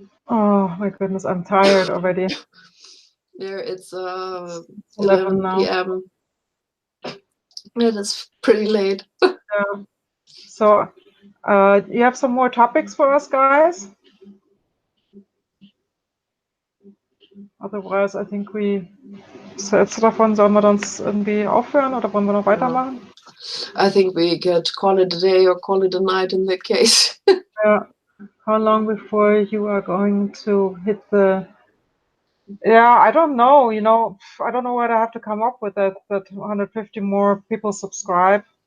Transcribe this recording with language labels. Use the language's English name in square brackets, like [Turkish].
[English] Oh my goodness, I'm tired already. There, it's 11 now. p.m. It is pretty late. Yeah. So, you have some more topics for us, guys? Otherwise, I think [German] das letzte davon sollen wir dann irgendwie aufhören oder wollen wir noch weitermachen? [English] I think we could call it a day or call it a night in that case. Yeah. How long before you are going to hit the? Yeah, I don't know. You know, I don't know what I have to come up with that 150 more people subscribe.